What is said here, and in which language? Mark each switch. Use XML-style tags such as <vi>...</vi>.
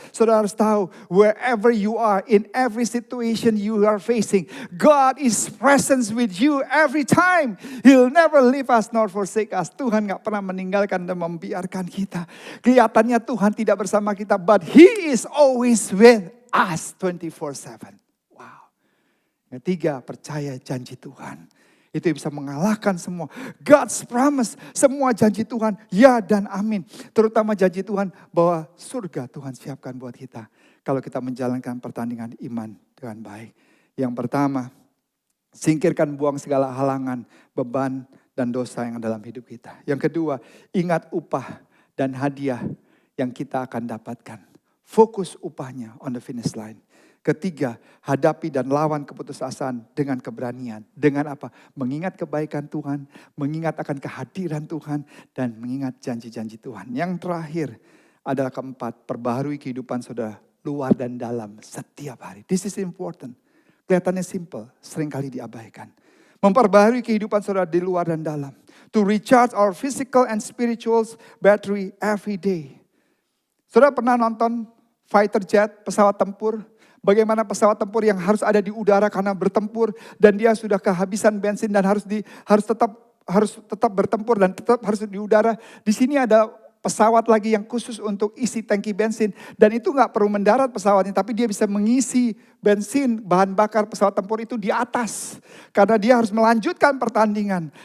<id>Saudara harus tahu,</id> <en>wherever you are, in every situation you are facing, God is present with you every time. He'll never leave us nor forsake us.</en> <id>Tuhan gak pernah meninggalkan dan membiarkan kita. Kelihatannya Tuhan tidak bersama kita,</id> <en>but He is always with us 24/7.</en> <id>Ketiga, percaya janji Tuhan. Itu yang bisa mengalahkan semua.</id> <en>God's promise,</en> <id>semua janji Tuhan, ya dan amin. Terutama janji Tuhan bahwa surga Tuhan siapkan buat kita. Kalau kita menjalankan pertandingan iman dengan baik. Yang pertama, singkirkan buang segala halangan, beban dan dosa yang dalam hidup kita. Yang kedua, ingat upah dan hadiah yang kita akan dapatkan. Fokus upahnya</id> <en>on the finish line.</en> <id>Ketiga, hadapi dan lawan keputusasaan dengan keberanian. Dengan apa? Mengingat kebaikan Tuhan, mengingat akan kehadiran Tuhan, dan mengingat janji-janji Tuhan. Yang terakhir adalah keempat, perbaharui kehidupan saudara luar dan dalam setiap hari.</id> <en>This is important.</en> <id>Kelihatannya simple, seringkali diabaikan. Memperbaharui kehidupan saudara di luar dan dalam.</id> <en>To recharge our physical and spiritual battery every day.</en> <id>Saudara pernah nonton</id> <en>fighter jet,</en> <id>pesawat tempur? Bagaimana pesawat tempur yang harus ada di udara karena bertempur dan dia sudah kehabisan bensin dan harus tetap bertempur dan tetap harus di udara. Di sini ada pesawat lagi yang khusus untuk isi tangki bensin dan itu nggak perlu mendarat pesawatnya, tapi dia bisa mengisi bensin bahan bakar pesawat tempur itu di atas karena dia harus melanjutkan pertandingan.</id>